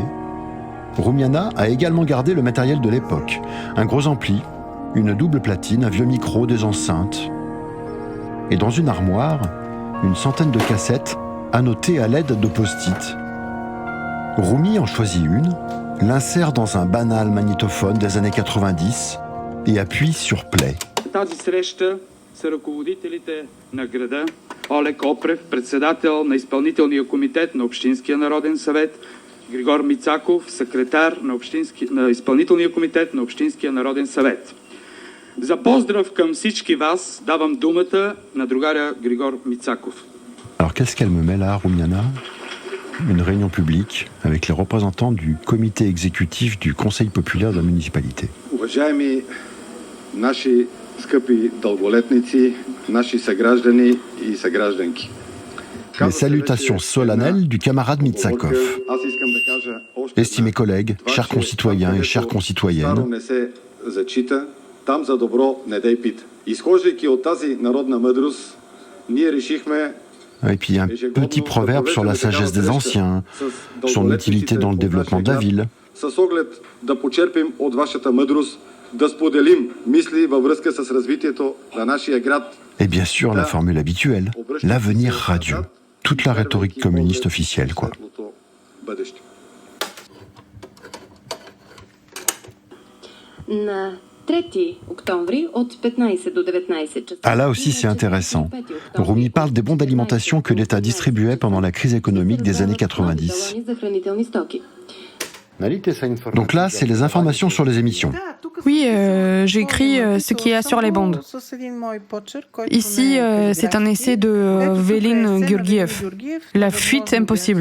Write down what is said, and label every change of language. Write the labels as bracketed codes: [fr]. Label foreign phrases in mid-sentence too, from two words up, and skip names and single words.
[fr] Rumiana a également gardé le matériel de l'époque, un gros ampli, une double platine, un vieux micro, des enceintes. Et dans une armoire, une centaine de cassettes annotées à l'aide de post-it. Rumi en choisit une, l'insère dans un banal magnétophone des années 90 et appuie sur play. [bg] Тази среща са ръководителите на града Олег Опрев, председател на изпълнителния комитет на Общинския народен съвет, Григор Мицаков, секретар на изпълнителния комитет на Общинския народен съвет. За поздрав към всички вас давам думата на другаря Григор Мицаков. [fr] Alors qu'est-ce qu'elle me met là, Rumiana? Une réunion publique avec les représentants du comité exécutif du Conseil populaire de la municipalité. [bg] Уважаеми наши скъпи дълголетници, наши съграждани и съгражданки. [fr] Les salutations solennelles du camarade Mitsakov. Estimés collègues, chers concitoyens et chères concitoyennes, [bg] не се зачита, там за добро не дай пита. Изхождайки от тази народна мъдрост, ние решихме. [fr] et puis un petit proverbe sur la sagesse des anciens, son utilité dans le développement de la ville. [bg] С оглед да почерпим от вашата мъдрост, да споделим мисли във връзка с развитието на нашия град. [fr] Et bien sûr, la formule habituelle, l'avenir radieux. Toute la rhétorique communiste officielle, quoi. [bg] На 3 октомври от 15 до 19 часа. [fr] Ah là aussi c'est intéressant. Rumi parle des bons d'alimentation que l'État distribuait pendant la crise économique des années 90. Donc là, c'est les informations sur les émissions. Oui, j'écris ce qu'il y a sur les bandes. Ici, c'est un essai de Vélin Georgiev, La fuite impossible.